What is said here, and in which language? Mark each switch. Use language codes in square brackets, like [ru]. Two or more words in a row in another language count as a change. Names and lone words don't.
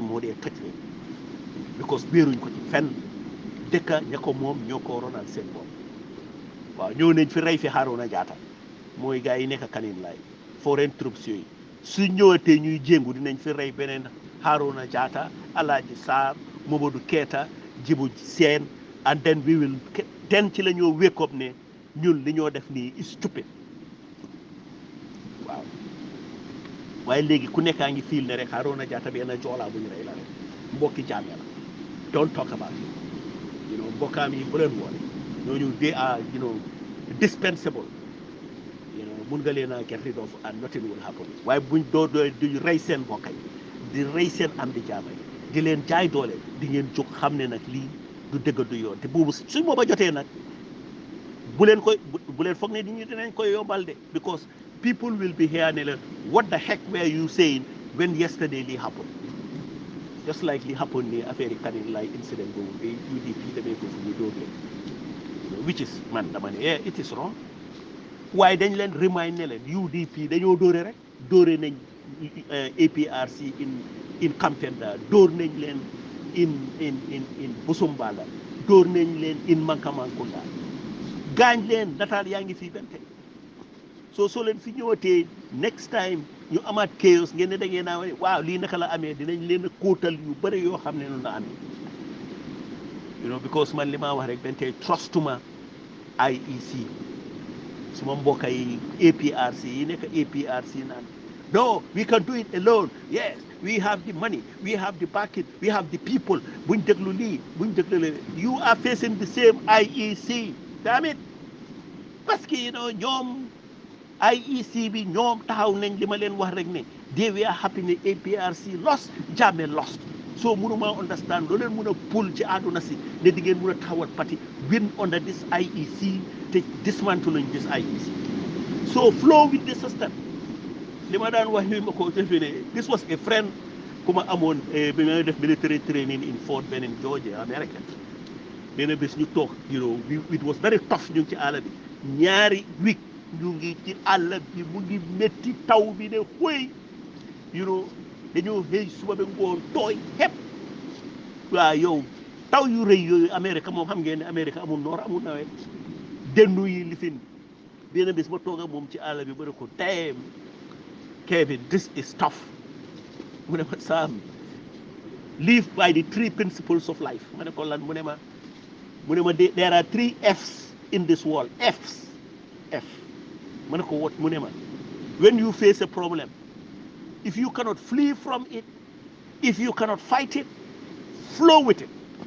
[wo] moo dee toj leen because wéeruñ ko ci fenn dëkka ña ko moom ñoo ko ronal seen bopp waaw ñëw nañ fi rey fi Harouna Jatta mooy gars yi nekk Canning Line [en] foreign troops [wo] yooyu su ñëwatee ñuy jéngu dinañ fi rey beneen Harouna Jatta Alhaji Sarr Mamadou Keita Djibu Sène [en] and then we will [wo] den ci la ñoo [en] wake up [wo] ne ñun li ñoo def nii [en] is stupid [wo] waaw waaye léegi ku nekkaa ngi fiil ne rek Harouna Jatta benn joolaa bu ñu rey la rek mbokki Jammeh la [en] don't talk about it [wo] mbokkaam yi bu leen woon ñooñu [en] they are dispensable [wo] mun nga leen a [en] get rid of and nothing will happen [wo] waaye buñ doo duñ rey seen mbokk yi di rey seen am di jaama yi di leen jaay doole di ngeen jóg xam ne nag lii du dëgg du yoon te boobu suñ booba jotee nag bu leen koy bu leen foog ne nit ñi dinañ koy yombal de [en] because people will be here [wo] ne leen [en] what the heck were you saying when yesterday [wo] lii [en] happened just like [wo] li happened ni affaire yi Kanil Lay incident boobu ba UDP demee foofu ñu dóor leen [en] which is [wo] man dama ne [en] it is wrong [wo] waaye dañ leen remind ne leen UDP dañoo dóore rek dóore nañ APRC in Kampenda dóor nañ leen in Busumbala dóor nañ leen in Mankamankounda gaañ leen nataal yaa ngi fii bente soo leen fi ñëwatee [en] next time [wo] ñu amaat chaos ngeen ne da ngeen naa waaw lii naka la amee dinañ leen a kóotal yu bëri yoo xam ne noonu la amee because man li maa wax rek bente trustuma IEC suma mbokk yi APRC yi nekk APRC naan [en] no we can do it alone yes we have the money we have the backing we have the people [wo] buñ déglu lii buñ déglu lee [en] you are facing the same IEC damn it [fr] parce que [wo] ñoom IEC bi ñoom taxaw nañ li ma leen wax rek ne [en] they were happy [wo] ne APRC lost Jammeh lost so mënuma understand loo leen mën a pull ci àdduna si ne di ngeen mën a taxawal parti [en] win under this IEC [wo] te [en] dismantling this IEC so flow with the system [wo] li ma daan wax ni ma ko defee ne [en] this was a friend [wo] ku ma amoon bi ma def [en] military training in Fort Benning Georgia America [wo] benn bés ñu toog [en] it was very tough [wo] ñu ngi ci àll bi ñaari week ñu ngi ci àll bi mu ngi métti taw bi ne xëy dañoo xëy suba ba ngoon tooy xepp waaw yow taw yu rëy yooyu Amérique moom xam ngeen ne Amérique amul noor amul nawet dennu yi lifin benn bés ma toog ak moom ci àll bi ba ne ko [en] damn Kevin this is tough [wo] mu ne ma Sam [en] live by the three principles of life [wo] ma ne ko lan mu ne ma [en] there are three F's in this world F [wo] ma ne ko what mu ne ma [en] when you face a problem if you cannot flee from it if you cannot fight it flow with it